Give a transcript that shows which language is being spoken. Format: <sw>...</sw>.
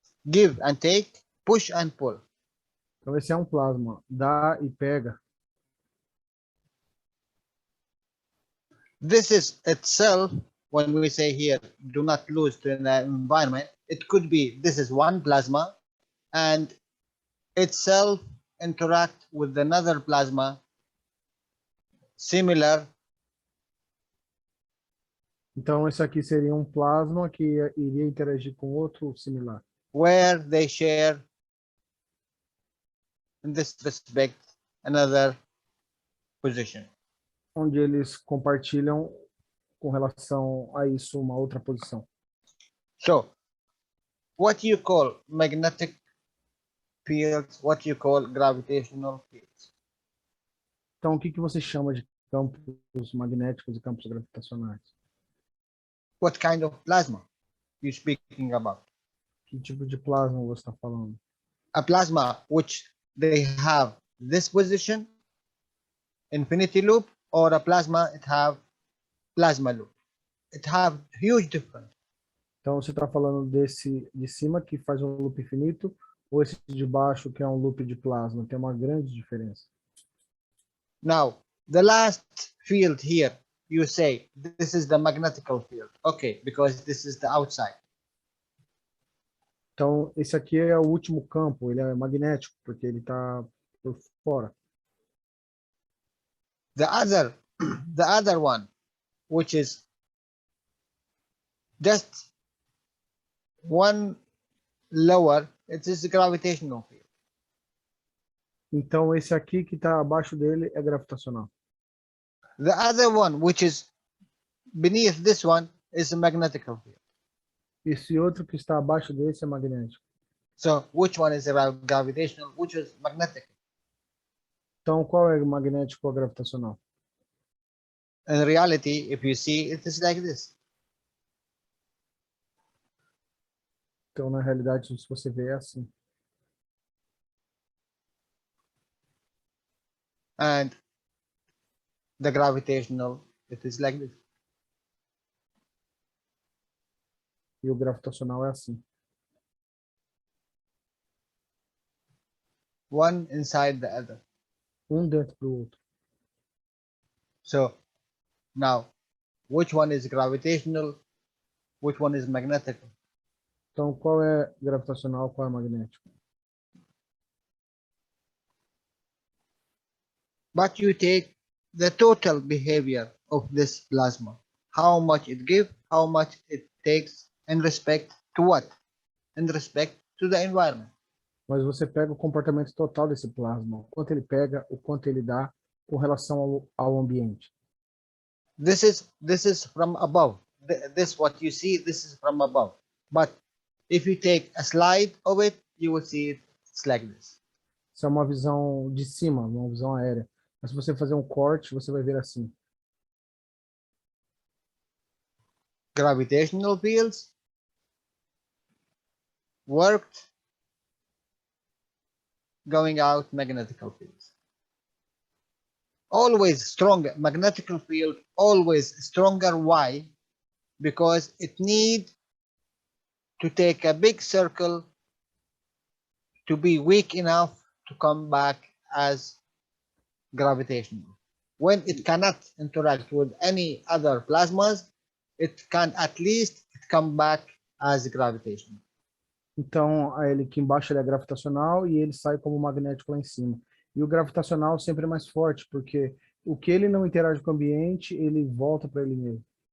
<en>Give and take, push and pull.</en> <pt>Então esse é um plasma, dá e pega.</pt> <en>This is itself, when we say here, do not lose to the environment, it could be this is one plasma and itself interact with another plasma similar.</en> <pt>Então esse aqui seria um plasma que iria interagir com outro similar.</pt> <en>Where they share, in this respect, another position.</en> <pt>Onde eles compartilham com relação a isso uma outra posição.</pt> <en>So, what you call magnetic fields, what you call gravitational fields.</en> <pt>Então o que você chama de campos magnéticos e campos gravitacionais?</pt> <en>What kind of plasma you speaking about?</en> <pt>Que tipo de plasma você está falando?</pt> <en>A plasma which they have this position, infinity loop, or a plasma it have plasma loop. It have huge difference.</en> <pt>Então você está falando desse de cima que faz um loop infinito ou esse de baixo que é um loop de plasma? Tem uma grande diferença.</pt> <en>Now, the last field here, you say this is the magnetical field. Okay, because this is the outside.</en> <pt>Então esse aqui é o último campo, ele é magnético porque ele está por fora.</pt> <en>The other one, which is just one lower, it is the gravitational field.</en> <pt>Então esse aqui que está abaixo dele é gravitacional.</pt> <en>The other one, which is beneath this one, is a magnetical field.</en> <pt>Esse outro que está abaixo desse é magnético.</pt> <en>So which one is gravitational, which is magnetic?</en> <pt>Então qual é o magnético ou gravitacional?</pt> <en>In reality, if you see, it is like this.</en> <pt>Então na realidade, se você vê é assim.</pt> <en>And the gravitational, it is like this.</en> <pt>E o gravitacional é assim.</pt> <en>One inside the other.</en> <pt>Um dentro do outro.</pt> <en>So now, which one is gravitational? Which one is magnetic?</en> <pt>Então qual é gravitacional, qual é magnético?</pt> <en>But you take the total behavior of this plasma. How much it gives, how much it takes in respect to what? In respect to the environment.</en> <pt>Mas você pega o comportamento total desse plasma, o quanto ele pega, o quanto ele dá com relação ao ambiente.</pt> <en>This is from above. This what you see, this is from above. But If you take a slide of it, you will see it's like this.</en> <pt>Isso é uma visão de cima, uma visão aérea. Mas se você fazer um corte, você vai ver assim.</pt> <en>Gravitational fields worked, going out magnetical fields. Always stronger, magnetical field, always stronger. Why? Because it need to take a big circle to be weak enough to come back as gravitational. When it cannot interact with any other plasmas, it can at least come back as gravitational.</en> <pt>Então, ele aqui embaixo ele é gravitacional e ele sai como magnético lá em cima. E o gravitacional sempre é mais forte, porque o que ele não interage com o ambiente, ele volta para ele mesmo.</pt>